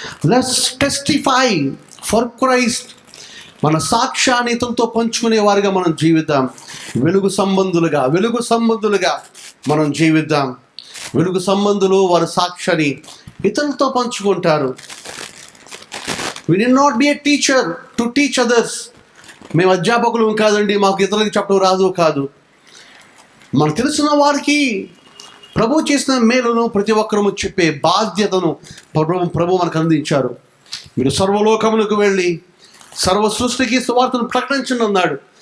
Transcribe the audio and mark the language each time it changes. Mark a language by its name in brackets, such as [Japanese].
[English] Let's testify for Christ. [Telugu] మన సాక్ష్యాన్ని ఇతరులతో పంచుకునే వారిగా మనం జీవిద్దాం. వెలుగు సంబంధులుగా మనం జీవిద్దాం. వెలుగు సంబంధులు వారి సాక్ష్యాన్ని ఇతరులతో పంచుకుంటారు. [English] We need not be a teacher to teach others. [Telugu] మేము అధ్యాపకులు కాదండి, మాకు ఇతరులకు చెప్పడం రాదు కాదు. మనకు తెలిసిన వారికి ప్రభు చేసిన మేలును ప్రతి ఒక్కరూ చెప్పే బాధ్యతను ప్రభు మనకు అందించారు. మీరు సర్వలోకములకు వెళ్ళి సర్వ సృష్టికి సువార్తను ప్రకటించండి అన్నాడు.